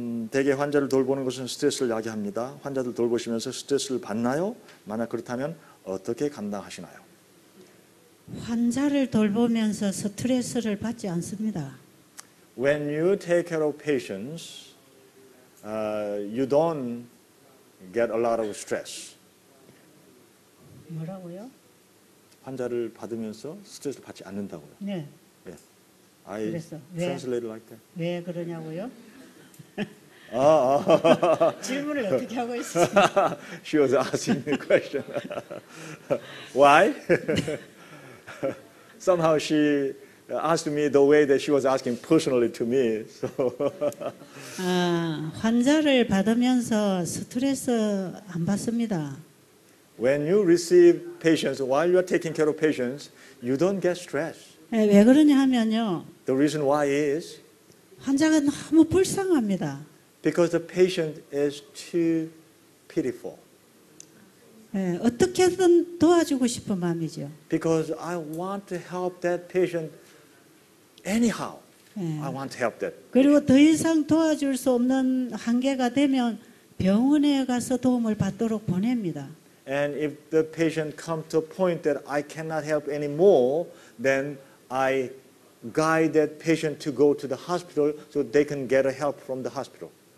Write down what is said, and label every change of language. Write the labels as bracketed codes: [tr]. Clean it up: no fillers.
[ko] 대개 환자를 돌보는 것은 스트레스를 야기합니다. 환자들 돌보시면서 스트레스를 받나요? 만약 그렇다면 어떻게 감당하시나요? 환자를 돌보면서 스트레스를 받지 않습니다. [en] When you take care of patients, you don't get a lot of stress. [ko] 뭐라고요? 환자를 받으면서 스트레스를 받지 않는다고요. 네. [en] I [ko] 그랬어. 왜? [en] translate like that. [ko] 왜 그러냐고요? 아. 질문을 어떻게 하고 있어요? [en] She was asking me a question. Why? Somehow she asked me the way that she was asking personally to me. So [ko] 환자를 받으면서 스트레스 안 받습니다. [en] when you receive patients, while you are taking care of patients, you don't get stress. [ko] 네, 왜 그러냐 하면요. [en] The reason why is [ko] 환자가 너무 불쌍합니다. [en] because the patient is too pitiful. [ko] 네, 어떻게든 도와주고 싶은 마음이죠. [en] Because I want to help that patient anyhow. [ko] 네. [en] I want to help that. [ko] 그리고 더 이상 도와줄 수 없는 한계가 되면 병원에 가서 도움을 받도록 보냅니다. [en] And if the patient comes to a point that I cannot help anymore, then I guide that patient to go to the hospital so they can get a help from the hospital.